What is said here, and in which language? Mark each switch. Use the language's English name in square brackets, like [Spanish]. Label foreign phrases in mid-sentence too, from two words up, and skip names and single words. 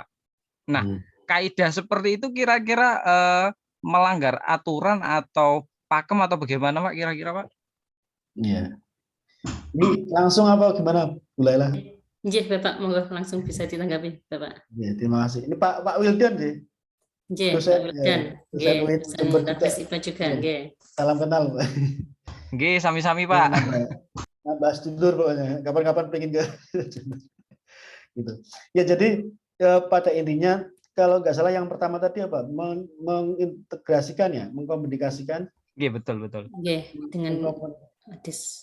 [Indonesian] Nah, kaidah seperti itu kira-kira melanggar aturan atau pakem atau bagaimana, Pak? Kira-kira, Pak? Iya. Ini langsung apa gimana, Bu Laila? Nggih, Bapak, monggo langsung bisa ditanggapi, Bapak. Ya, terima kasih. Ini Pak Wildan sih. Nggih, Dosen, Pak Wildan. dosen Nggih, UIN dosen Jember juga. Darvis IPA juga, Iya. nggih. Salam kenal, Pak. [Javanese] Nggih, sami-sami, Pak. Nambah dulur pokoknya. [Indonesian] Kapan-kapan pengen ke gitu. Ya, jadi pada intinya kalau nggak salah yang pertama tadi apa? Mengintegrasikan ya, mengkomunikasikan. Nggih, betul. Nggih, dengan hadis.